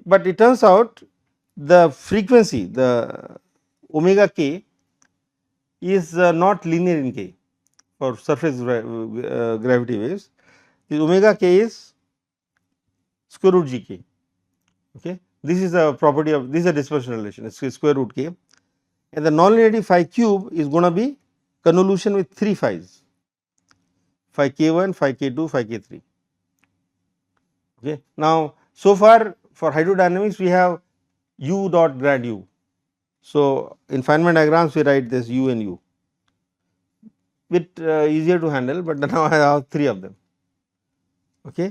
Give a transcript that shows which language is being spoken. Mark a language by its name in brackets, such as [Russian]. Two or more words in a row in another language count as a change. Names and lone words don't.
[English] But it turns out the frequency, the omega k is not linear in k for surface gravity waves. The omega k is square root g k. Okay. This is a property of, this is a dispersion relation, it is square root k, and the nonlinearity phi cube is going to be convolution with 3 phi's, phi k1, phi k2, phi k3. Okay. Now, so far for hydrodynamics we have u dot grad u. So, in Feynman diagrams we write this u and u, bit easier to handle, but now I have 3 of them. Okay.